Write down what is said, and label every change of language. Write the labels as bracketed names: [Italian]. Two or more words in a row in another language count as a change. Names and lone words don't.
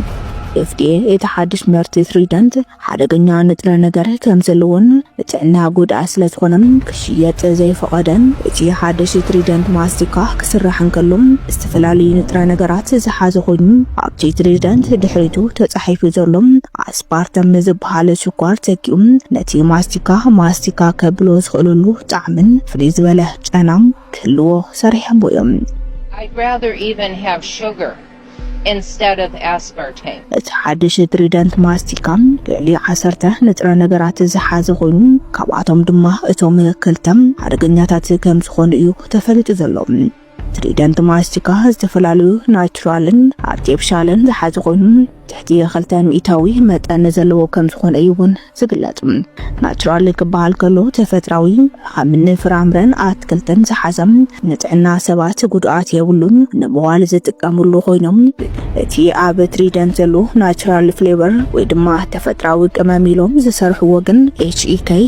[Tigrinya] FDA እቲ ሓድሽ ምህርቲ ትሪደንት ሓደገኛ ንጥረ ነገር ከም ዘለዎን ጥዕና ጉድኣት ስለዝኾነ ክሽየጥ ዘይፈቐደን እቲ ሓድሽ ትሪደንት ማስቲካ ክስራሕ እንከሎ ዝተፈላለዩ ንጥረ ነገራት ዝሓዘ ኮይኑ ኣብቲ ትሪደንት ድሕሪቱ ተጻሒፉ ዘሎ ኣስፓርተም ዝበሃል ሽኳር ተኪኡ ነቲ ማስቲካ ከብሎ ዝኽእልሉ ጣዕምን ፍልይ ዝበለ ጨናም ክህልዎ ሰሪሖም እዮም። [English] I'd rather even have sugar instead of aspartame. [Tigrinya] እቲ ሓድሽ ትሪደንት ማስቲካ ልዕሊ 10 ንጥረ ነገራት ዝሓዘ ኮይኑ ካብኣቶም ድማ እቶም ክልተም ሓደገኛታት ከም ዝኾኑ እዩ ተፈሊጡ ዘሎ። ትሪደንት ማስቲካ ዝተፈላለዩ ናቹራልን አርቲፊሻልን ዝሓዘ ኮይኑ ትሕቲ 200 መጠን ዘለዎ ከም ዝኾነ እውን ዝግለጽ። ናቹራል ክበሃል ከሎ ተፈጥራዊ ከምኒ ፍራምረን አትክልትን ዝሓዘም ንጥዕና ሰባት ጉድኣት የብሉን ንመዋል ዝጥቀምሉ ኮይኖም እቲ ኣብ ትሪደንት ዘሎ ናቹራል ፍሌቨር ወይ ድማ ተፈጥራዊ ቅመም ኢሎም ዝሰርሕዎ ግን HEK